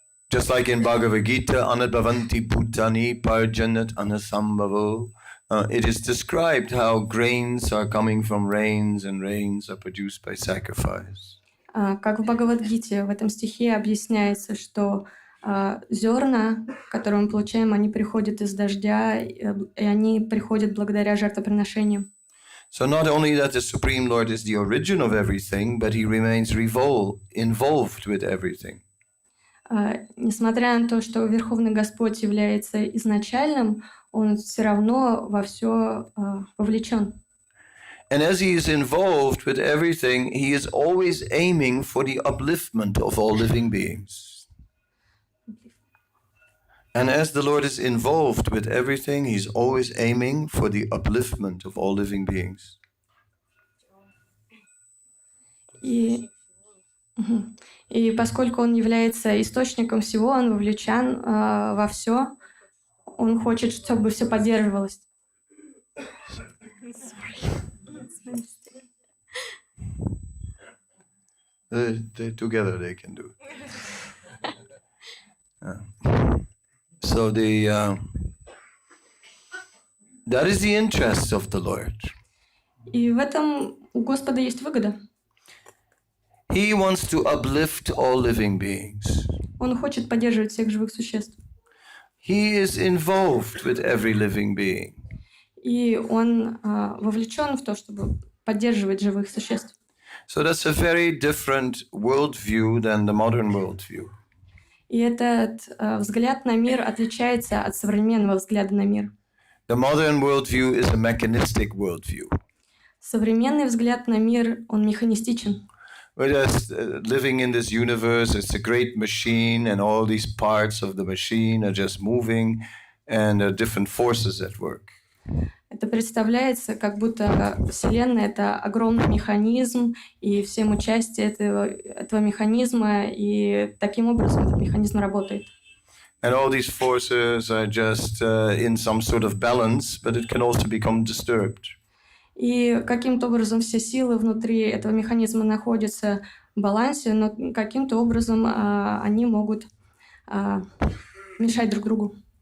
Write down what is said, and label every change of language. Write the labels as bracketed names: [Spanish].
[English] Just like in Bhagavad Gita, [Sanskrit] Anadbhavanti Bhutani Parjanat Anasambhavo, [English] it is described how grains are coming from rains and rains are produced by sacrifice. [Russian] Как в Бхагавад-гите, в этом стихе объясняется, что зерна, которые мы получаем, они приходят из дождя, и они приходят благодаря жертвоприношениям. [English] So not only that the Supreme Lord is the origin of everything, but He remains involved with everything. [Russian] Несмотря на то, что Верховный Господь является изначальным, Он все равно во все вовлечен. [English] And as He is involved with everything, He is always aiming for the upliftment of all living beings. And as the Lord is involved with everything, He's always aiming for the upliftment of all living beings. [Russian] И поскольку Он является источником всего, Он вовлечен во все, Он хочет, чтобы все поддерживалось. [English] Together they can do it. So that is the interest of the Lord. [Russian] И в этом у Господа есть выгода. [English] He wants to uplift all living beings. [Russian] Он хочет поддерживать всех живых существ. [English] He is involved with every living being. [Russian] И Он вовлечен в то, чтобы поддерживать живых существ. [English] So that's a very different worldview than the modern worldview. [Russian] И этот взгляд на мир отличается от современного взгляда на мир. [English] The modern worldview is a mechanistic worldview. [Russian] Современный взгляд на мир, он механистичен. [English] We're just living in this universe. It's a great machine, and all these parts of the machine are just moving, and there are different forces at work. [Russian] Это представляется, как будто Вселенная — это огромный механизм, и все мы части этого механизма, и таким образом этот механизм работает. [English] And all these forces are just in some sort of balance, but it can also become disturbed. [Russian] И каким-то образом все силы внутри этого механизма находятся в балансе, но каким-то образом они могут мешать друг другу.